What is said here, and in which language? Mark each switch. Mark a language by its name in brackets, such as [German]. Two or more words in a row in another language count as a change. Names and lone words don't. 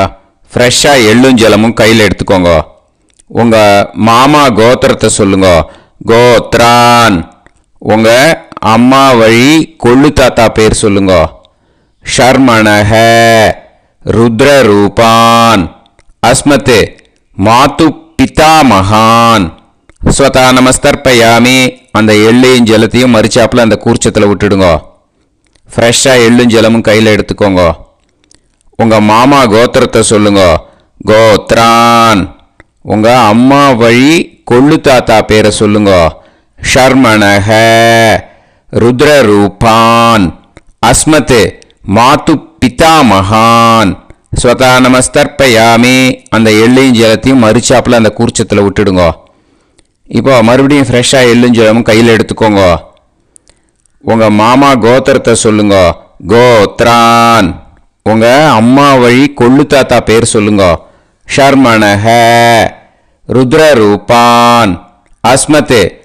[Tamil] ஃப்ரெஷ்ஷாக எள்ளும் ஜலமும் கையில் எடுத்துக்கோங்க. உங்கள் மாமா கோத்திரத்தை சொல்லுங்க. கோத்ரான் உங்கள் அம்மா வழி கொள்ளு தாத்தா பேர் சொல்லுங்க. [Sanskrit] शर्मणः रुद्ररूपान् अस्मत् मातु पितामहान् स्वधा नमस्तर्पयामि [Tamil] அந்த எள்ளையும் ஜலத்தையும் மரிச்சாப்பில் அந்த கூர்ச்சத்தில் விட்டுடுங்க. ஃப்ரெஷ்ஷாக எள்ளும் ஜலமும் கையில் எடுத்துக்கோங்க. உங்கள் மாமா கோத்திரத்தை சொல்லுங்க. கோத்ரான் உங்கள் அம்மா வழி கொள்ளு தாத்தா பேரை சொல்லுங்க. [Sanskrit] शर्मणः रुद्ररूपान् अस्मत् मातु पितामहान् स्वधा नमस्तर्पयामि [Tamil] அந்த எள்ளையும் ஜலத்தையும் மரிச்சாப்பில் அந்த கூர்ச்சத்தில் விட்டுடுங்க. இப்போ மறுபடியும் ஃப்ரெஷ்ஷாக எள்ளும் ஜலமும் கையில் எடுத்துக்கோங்க. உங்கள் மாமா கோத்திரத்தை சொல்லுங்க. கோத்ரான் உங்கள் அம்மா வழி கொள்ளு தாத்தா பேர் சொல்லுங்க. [Sanskrit] शर्मणः रुद्ररूपान् अस्मत्